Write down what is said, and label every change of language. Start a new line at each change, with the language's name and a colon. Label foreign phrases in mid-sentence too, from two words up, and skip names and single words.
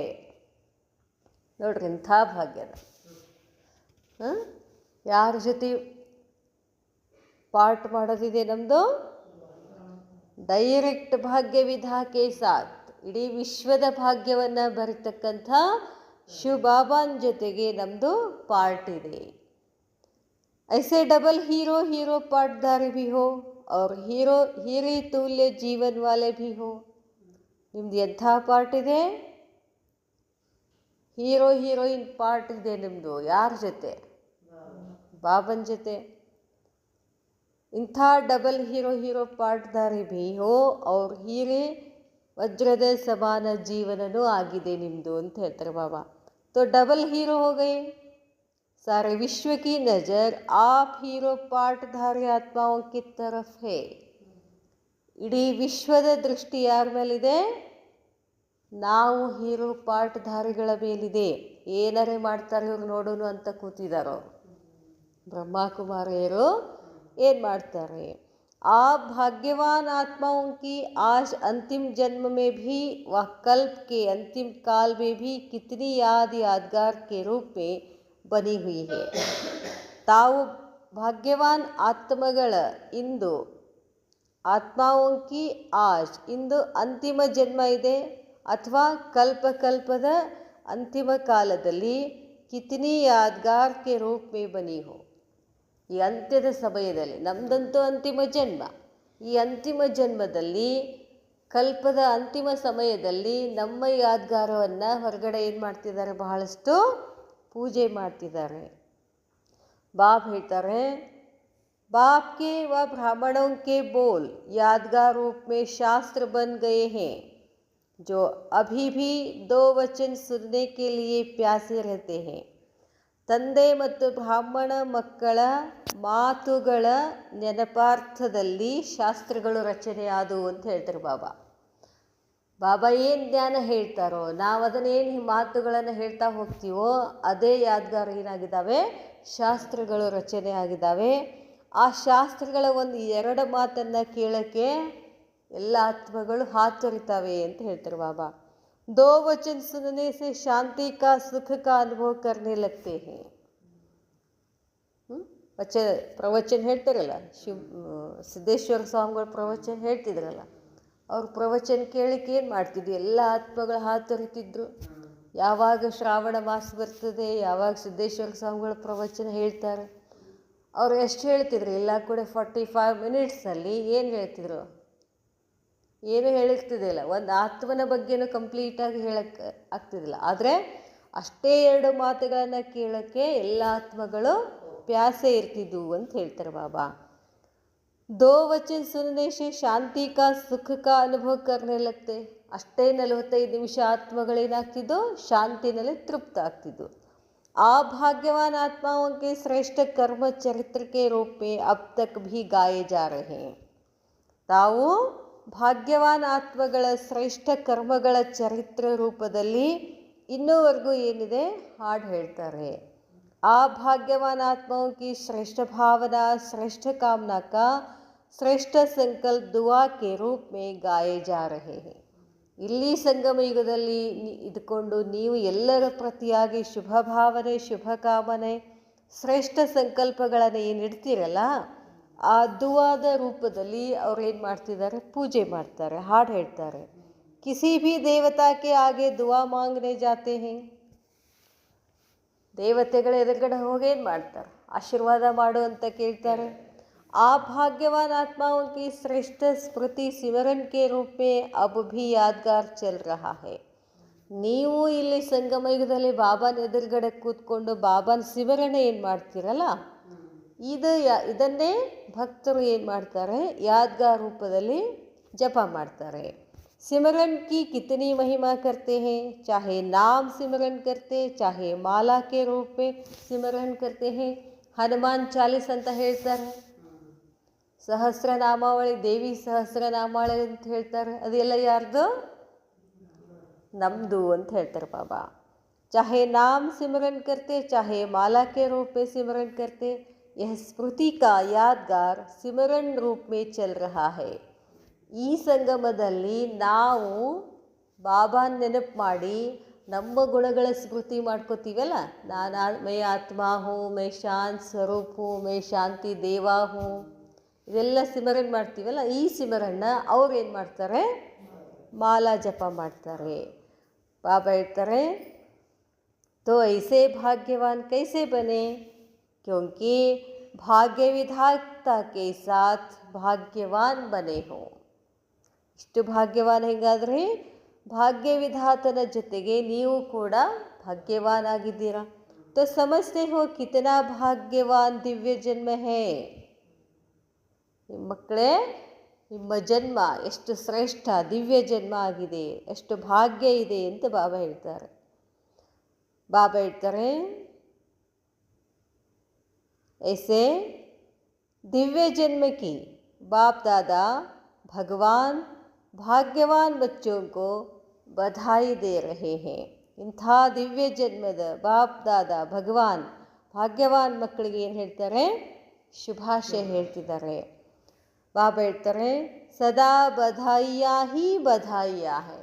Kannada: ನೋಡ್ರಿ ಇಂಥ ಭಾಗ್ಯದ ಯಾರ ಜೊತೆ ಪಾಠ ಮಾಡೋದಿದೆ ನಮ್ಮದು? ಡೈರೆಕ್ಟ್
Hindi: भाग्य विधा के साथ,
Kannada: ಇಡೀ ವಿಶ್ವದ ಭಾಗ್ಯವನ್ನು ಬರೀತಕ್ಕಂಥ ಶಿವಬಾಬಾನ ಜೊತೆಗೆ ನಮ್ಮದು ಪಾರ್ಟ್ ಇದೆ.
Hindi: ऐसे डबल हीरो हीरो पार्टधारी भी हो और हीरे तुल्य जीवन वाले भी हो.
Kannada: ನಿಮ್ದು ಎಂಥ ಪಾರ್ಟ್ ಇದೆ? ಹೀರೋ ಹೀರೋಯಿನ್ ಪಾರ್ಟ್ ಇದೆ ನಿಮ್ಮದು. ಯಾರ ಜೊತೆ? ಬಾಬನ ಜೊತೆ. ಇಂಥ
Hindi: डबल हीरो पार्टधारी भी हो
Kannada: ಅವ್ರ ಹೀರೆ ವಜ್ರದ ಸಮಾನ ಜೀವನನೂ ಆಗಿದೆ ನಿಮ್ಮದು ಅಂತ ಹೇಳ್ತಾರೆ ಬಾಬಾ.
Hindi: तो डबल हीरो हो गए. सारे विश्व की नज़र आप हीरो पार्टधारी आत्माओं की तरफ है.
Kannada: ಇಡೀ ವಿಶ್ವದ ದೃಷ್ಟಿ ಯಾರ ಮೇಲಿದೆ? ನಾವು ಹೀರೋ ಪಾರ್ಟ್ಧಾರಿಗಳ ಮೇಲಿದೆ. ಏನರೇ ಮಾಡ್ತಾರೆ ಇವ್ರು ನೋಡೋನು ಅಂತ ಕೂತಿದ್ದಾರೋ ಬ್ರಹ್ಮಕುಮಾರಿಯರು ಏನು ಮಾಡ್ತಾರೆ?
Hindi: आप भाग्यवान आत्माओं की आज अंतिम जन्म में भी व कल्प के अंतिम काल में भी कितनी यादगार के रूप में बनी हुई है.
Kannada: ತಾವು ಭಾಗ್ಯವಾನ್ ಆತ್ಮಗಳ ಇಂದು,
Hindi: आत्माओं की आज
Kannada: ಇಂದು ಅಂತಿಮ ಜನ್ಮ ಇದೆ ಅಥವಾ ಕಲ್ಪದ ಅಂತಿಮ ಕಾಲದಲ್ಲಿ
Hindi: कितनी यादगार के रूप में बनी हो.
Kannada: ಈ ಅಂತ್ಯದ ಸಮಯದಲ್ಲಿ, ನಮ್ಮದಂತೂ ಅಂತಿಮ ಜನ್ಮ, ಈ ಅಂತಿಮ ಜನ್ಮದಲ್ಲಿ ಕಲ್ಪದ ಅಂತಿಮ ಸಮಯದಲ್ಲಿ ನಮ್ಮ ಯಾದ್ಗಾರವನ್ನು ಹೊರಗಡೆ ಏನು ಮಾಡ್ತಿದ್ದಾರೆ? ಬಹಳಷ್ಟು ಪೂಜೆ ಮಾಡ್ತಿದ್ದಾರೆ. ಬಾಬ್ ಹೇಳ್ತಾರೆ,
Hindi: बाप के व ब्राह्मणों के बोल यादगार रूप में शास्त्र बन गए हैं, जो अभी भी 2 वचन सुनने के लिए प्यासे रहते हैं.
Kannada: ತಂದೆ ಮತ್ತು ಬ್ರಾಹ್ಮಣ ಮಕ್ಕಳ ಮಾತುಗಳ ನೆನಪಾರ್ಥದಲ್ಲಿ ಶಾಸ್ತ್ರಗಳು ರಚನೆ ಆದವು ಅಂತ ಹೇಳ್ತಾರೆ ಬಾಬಾ. ಬಾಬಾ ಏನು ಜ್ಞಾನ ಹೇಳ್ತಾರೋ ನಾವು ಅದನ್ನೇನು ಮಾತುಗಳನ್ನು ಹೇಳ್ತಾ ಹೋಗ್ತೀವೋ ಅದೇ ಯಾದಗಾರ ಏನಾಗಿದ್ದಾವೆ? ಶಾಸ್ತ್ರಗಳು ರಚನೆ ಆಗಿದ್ದಾವೆ. ಆ ಶಾಸ್ತ್ರಗಳ 1-2 ಮಾತನ್ನು ಕೇಳೋಕ್ಕೆ ಎಲ್ಲ ಆತ್ಮಗಳು ಹಾತೊರಿತಾವೆ ಅಂತ ಹೇಳ್ತಾರೆ ಬಾಬಾ.
Hindi: 2 वचन सुनने से शांति का सुख का अनुभव करने लगते हैं.
Kannada: ಪ್ರವಚನ ಹೇಳ್ತಾರಲ್ಲ, ಸಿದ್ದೇಶ್ವರ ಸ್ವಾಮಿಗಳ ಪ್ರವಚನ ಹೇಳ್ತಿದ್ರಲ್ಲ, ಅವ್ರ ಪ್ರವಚನ ಕೇಳಕ್ಕೆ ಏನು ಮಾಡ್ತಿದ್ವಿ? ಎಲ್ಲ ಆತ್ಮಗಳು ಹಾತೊರಿತಿದ್ರು. ಯಾವಾಗ ಶ್ರಾವಣ ಮಾಸ ಬರ್ತದೆ, ಯಾವಾಗ ಸಿದ್ದೇಶ್ವರ ಸ್ವಾಮಿಗಳ ಪ್ರವಚನ ಹೇಳ್ತಾರೆ, ಅವ್ರು ಎಷ್ಟು ಹೇಳ್ತಿದ್ರು? ಎಲ್ಲ ಕೂಡ 45 ಮಿನಿಟ್ಸಲ್ಲಿ ಏನು ಹೇಳ್ತಿದ್ರು? ಏನೂ ಹೇಳಿರ್ತಿದ್ದಿಲ್ಲ. ಒಂದು ಆತ್ಮನ ಬಗ್ಗೆನೂ ಕಂಪ್ಲೀಟಾಗಿ ಹೇಳಕ್ಕೆ ಆಗ್ತಿದ್ದಿಲ್ಲ. ಆದರೆ ಅಷ್ಟೇ 2 ಮಾತುಗಳನ್ನು ಕೇಳೋಕ್ಕೆ ಎಲ್ಲ ಆತ್ಮಗಳು ಪ್ಯಾಸೆ ಇರ್ತಿದ್ವು ಅಂತ ಹೇಳ್ತಾರೆ ಬಾಬಾ.
Hindi: 2 वचन सुनने से शांति का सुख का अनुभव करने लगते.
Kannada: ಅಷ್ಟೇ 45 ನಿಮಿಷ ಆತ್ಮಗಳೇನಾಗ್ತಿದ್ದು? ಶಾಂತಿನಲ್ಲಿ ತೃಪ್ತ ಆಗ್ತಿದ್ವು.
Hindi: ಆ ಭಾಗ್ಯವಾನ್ आत्माओं के श्रेष्ठ कर्म चरित्र के रूप में अब तक भी गाए जा रहे हैं.
Kannada: ತಾವು ಭಾಗ್ಯವಾನ್ ಆತ್ಮಗಳ ಶ್ರೇಷ್ಠ ಕರ್ಮಗಳ ಚರಿತ್ರ ರೂಪದಲ್ಲಿ ಇನ್ನೂವರೆಗೂ ಏನಿದೆ ಹಾಡು ಹೇಳ್ತಾರೆ.
Hindi: ಆ ಭಾಗ್ಯವಾನ್ आत्माओं की श्रेष्ठ भावना श्रेष्ठ कामना का श्रेष्ठ संकल्प दुआ के रूप में गाए जा रहे हैं.
Kannada: ಇಲ್ಲಿ ಸಂಗಮ ಯುಗದಲ್ಲಿ ಇದ್ಕೊಂಡು ನೀವು ಎಲ್ಲರ ಪ್ರತಿಯಾಗಿ ಶುಭ ಭಾವನೆ ಶುಭ ಕಾಮನೆ ಶ್ರೇಷ್ಠ ಸಂಕಲ್ಪಗಳನ್ನು ಏನು ಇಡ್ತೀರಲ್ಲ, ಆ ದುವಾದ ರೂಪದಲ್ಲಿ ಅವ್ರು ಏನು ಮಾಡ್ತಿದ್ದಾರೆ, ಪೂಜೆ ಮಾಡ್ತಾರೆ, ಹಾಡು ಹೇಳ್ತಾರೆ.
Hindi: किसी भी देवता के आगे दुआ मांगने जाते हैं,
Kannada: ದೇವತೆಗಳ ಎದುರುಗಡೆ ಹೋಗೇನು ಮಾಡ್ತಾರೆ, ಆಶೀರ್ವಾದ ಮಾಡು ಅಂತ ಕೇಳ್ತಾರೆ.
Hindi: ಆ ಭಾಗ್ಯವಾನ್ आत्माओं की श्रेष्ठ स्मृति सिमरन के रूप में अब भी यादगार चल रहा है.
Kannada: ನೀವು ಇಲ್ಲಿ ಸಂಗಮ ಯುಗದಲ್ಲಿ ಬಾಬಾನ ಎದುರುಗಡೆ ಕೂತ್ಕೊಂಡು ಬಾಬಾನ ಸಿಮರಣೆ ಏನು ಮಾಡ್ತೀರಲ್ಲ, ಇದನ್ನೇ ಭಕ್ತರು ಏನು ಮಾಡ್ತಾರೆ, ಯಾದ್ಗಾರ್ ರೂಪದಲ್ಲಿ ಜಪ ಮಾಡ್ತಾರೆ.
Hindi: सिमरन की कितनी महिमा करते हैं, चाहे नाम सिमरन करते चाहे माला के रूप में सिमरन करते हैं.
Kannada: ಹನುಮಾನ್ ಚಾಲಿಸ್ ಅಂತ ಹೇಳ್ತಾರೆ, ಸಹಸ್ರನಾಮಾವಳಿ, ದೇವಿ ಸಹಸ್ರನಾಮಾವಳಿ ಅಂತ ಹೇಳ್ತಾರೆ. ಅದೆಲ್ಲ ಯಾರ್ದು? ನಮ್ಮದು ಅಂತ ಹೇಳ್ತಾರೆ ಬಾಬಾ.
Hindi: चाहे नाम सिमरन करते चाहे माला के रूप में सिमरन करते, यह स्मृति का यादगार सिमरन रूप में चल रहा है.
Kannada: ಈ ಸಂಗಮದಲ್ಲಿ ನಾವು ಬಾಬಾನ ನೆನಪು ಮಾಡಿ ನಮ್ಮ ಗುಣಗಳ ಸ್ಮೃತಿ ಮಾಡ್ಕೋತೀವಲ್ಲ,
Hindi: मैं आत्मा हूँ, मैं शांत स्वरूप हूँ, मैं शांति देवा हूँ,
Kannada: ಇದೆಲ್ಲ ಸಿಮರನ್ ಮಾಡ್ತೀವಲ್ಲ, ಈ ಸಿಮರನ್ನ ಅವ್ರು ಏನು ಮಾಡ್ತಾರೆ, ಮಾಲಾ ಜಪ ಮಾಡ್ತಾರೆ. ಬಾಬಾ ಹೇಳ್ತಾರೆ,
Hindi: तो ऐसे भाग्यवान कैसे बने, क्योंकि भाग्य विधाता के साथ भाग्यवान बने हो.
Kannada: ಇಷ್ಟು ಭಾಗ್ಯವಾನ್ ಹೆಂಗಾದರೆ, ಭಾಗ್ಯ ವಿಧಾತನ ಜೊತೆಗೆ ನೀವು ಕೂಡ ಭಾಗ್ಯವಾನ್ ಆಗಿದ್ದೀರಾ.
Hindi: तो समझते हो कितना भाग्यवान दिव्य जन्म है.
Kannada: ನಿಮ್ಮ ಮಕ್ಕಳೇ, ನಿಮ್ಮ ಜನ್ಮ ಎಷ್ಟು ಶ್ರೇಷ್ಠ ದಿವ್ಯ ಜನ್ಮ ಆಗಿದೆ, ಎಷ್ಟು ಭಾಗ್ಯ ಇದೆ ಅಂತ ಬಾಬಾ ಹೇಳ್ತಾರೆ. ಬಾಬಾ ಹೇಳ್ತಾರೆ,
Hindi: ऐसे दिव्य जन्म की बाप दादा भगवान भाग्यवान बच्चों को बधाई दे रहे हैं.
Kannada: ಇಂಥ ದಿವ್ಯ ಜನ್ಮದ ಬಾಪ್ ದಾದಾ ಭಗವಾನ್ ಭಾಗ್ಯವಾನ್ ಮಕ್ಕಳಿಗೆ ಏನು ಹೇಳ್ತಾರೆ, ಶುಭಾಶಯ ಹೇಳ್ತಿದ್ದಾರೆ. ಬಾಬಾ ಹೇಳ್ತಾರೆ,
Hindi: सदा बधाइयाँ ही बधाइयाँ हैं.